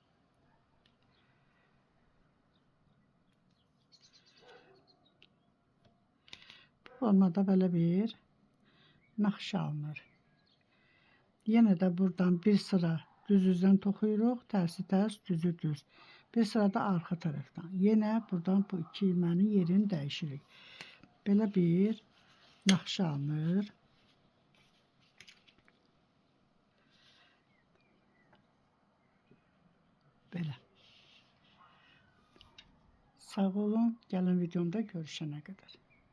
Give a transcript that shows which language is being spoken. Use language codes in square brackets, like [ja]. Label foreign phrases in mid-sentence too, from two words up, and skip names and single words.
[tr] Formada böyle bir nakış alınır. Yine de buradan bir sıra düz üzden toxuyuruq, tersi ters, düzü düz. Bir sıra da arka taraftan. [az] Yine buradan bu iki ilmənin yerini dəyişirik. Belə bir nakış alınır. Belə. Sağ olun. Gəlin videomda görüşənə qədər.